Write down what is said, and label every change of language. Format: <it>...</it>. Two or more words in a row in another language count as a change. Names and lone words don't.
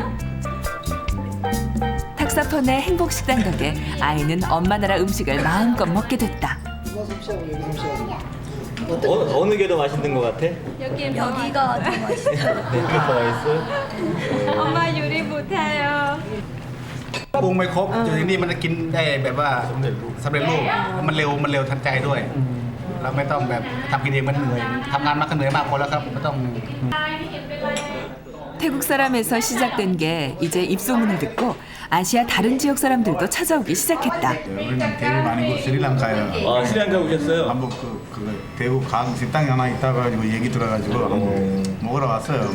<ko>탁사펀의 행복식당 덕에 아이는 엄마 나라 음식을 마음껏 먹게 됐다. 어느 게 더 맛있는 것 같아? 여기가 더 맛있어요. 여기가 더 맛있어? 엄마 요리 못해요.</ko> <th>ปรุงไม่ครบอยู่ที่นี่มันกินได้แบบว่าสำเร็จรูปมันเร็วทันใจด้วยเราไม่ต้องแบบทำกินเองมันเหนื่อยทำงานมากก็เหนื่อยมากพอแล้วครับไม่ต้อง</th> <ko>태국 사람에서 시작된 게 이제 입소문을 듣고 아시아 다른 지역 사람들도 찾아오기 시작했다. 우리는 대구 아니고 스리랑카에 아 스리랑카 오셨어요? 한국 그 대구 강 식당이 하나 있다가지고 얘기 들어가지고 먹으러 왔어요.</ko>